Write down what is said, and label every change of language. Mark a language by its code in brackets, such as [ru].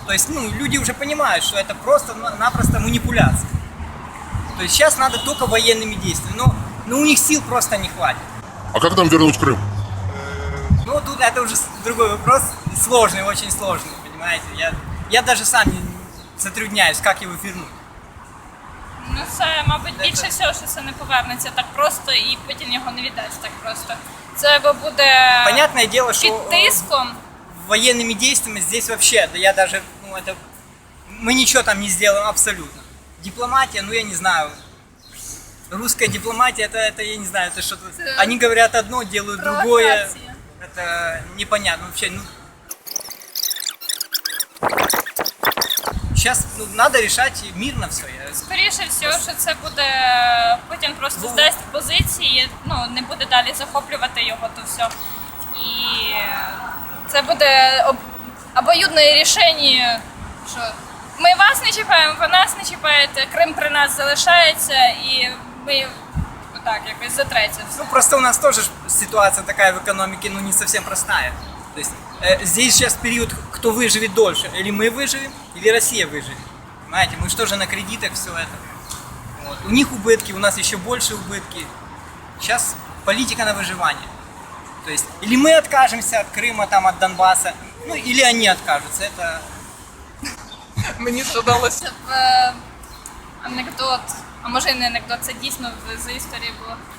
[ru] То есть, ну, люди уже понимают, что это просто-напросто манипуляция. То есть сейчас надо только военными действиями. Но у них сил просто не хватит. А как нам вернуть Крым? Ну, тут это уже другой вопрос. Сложный, очень сложный, понимаете. Я даже сам затрудняюсь, как его вернуть. [uk] Ну це, мабуть, більше всього, що це не повернеться так просто і потім його не віддасть так просто. Це або буде [ru] понятное дело, что [uk] під тиском. [ru] Военными действиями здесь вообще, да я даже, ну это, мы ничего там не сделаем абсолютно. Дипломатия, ну я не знаю. Русская дипломатия, это я не знаю, это что-то. Они говорят одно, делают другое. Это непонятно вообще. Ну, сейчас надо решать мирно все. [uk] Скоріше всього, що це буде, Путін просто здасть позиції, ну, не буде далі захоплювати його, то все. І це буде обоюдне рішення, що ми вас не чіпаємо, ви нас не чіпаєте, Крим при нас залишається, і ми так якось затреться. [ru] Ну, просто у нас тоже ситуация такая в экономике, ну, не совсем простая. То есть здесь сейчас период, кто выживет дольше, или мы выживем, или Россия выживет. Понимаете, мы что же на кредитах все это. Вот. У них убытки, у нас еще больше убытки. Сейчас политика на выживание. То есть или мы откажемся от Крыма, там, от Донбасса, ну, или они откажутся. Это... [uk] Мені здалося. Анекдот, а може і не анекдот, це дійсно за історією було.